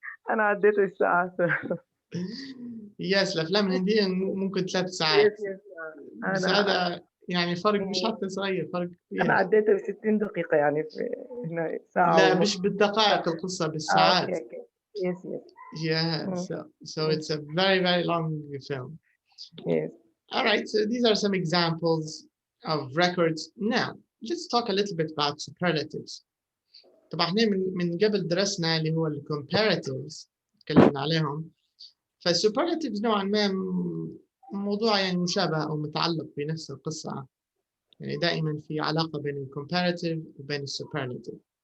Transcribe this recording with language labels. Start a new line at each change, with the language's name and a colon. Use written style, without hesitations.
Arabic: أنا عديت الساعات. يس الأفلام الهندية ممكن 3 ساعات. بس هذا يعني فرق مش حتى صغير, فرق كبير. أنا عديت ب60 دقيقة يعني في ساعة. لا مش بالدقائق القصة, بالساعات.
English: Yes. Yeah, so it's a very, very long film. Yes. All right, so these are some examples of records. Now, let's talk a little bit about superlatives.
Arabic: طبعا احنا من قبل درسنا اللي هو الcomparatives, تكلمنا عليهم. فالsuperlatives نوعا ما موضوع يعني مشابه أو متعلق بنفس القصة. يعني دائما في علاقة بين الcomparative وبين الsuperlative.